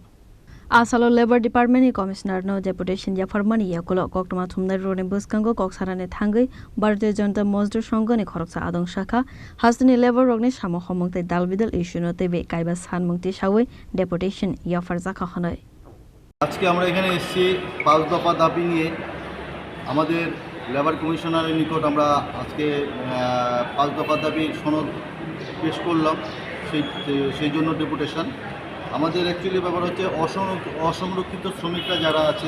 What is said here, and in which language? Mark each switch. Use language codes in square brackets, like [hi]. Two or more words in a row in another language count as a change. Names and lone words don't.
[trp] Asalo [en] Labor Department [trp] ni Commissioner no Deputation Yafarmani Yakulo Koktoma Thumnar Rone Buskango Koksarane Thangai Bharatiya Janata Mazdur Sangh ni Khoroksa Adong Shakha Hastani Labor Rogni Samo Homungte Dalbidal Ishuno TV Kaiba Sanmungte Shawe Deputation Yafarzaka Hanoi. [bn] আজকে আমরা এখানে এসেছি 5 দফা দাবি নিয়ে আমাদের লেবার কমিশনারের নিকট আমরা আজকে 5 দফা দাবি সনদ পেশ করলাম সেই জন্য ডেপুটেশন আমাদের অ্যাকচুয়ালি ব্যাপার হচ্ছে অসংরক্ষিত শ্রমিকরা যারা আছেন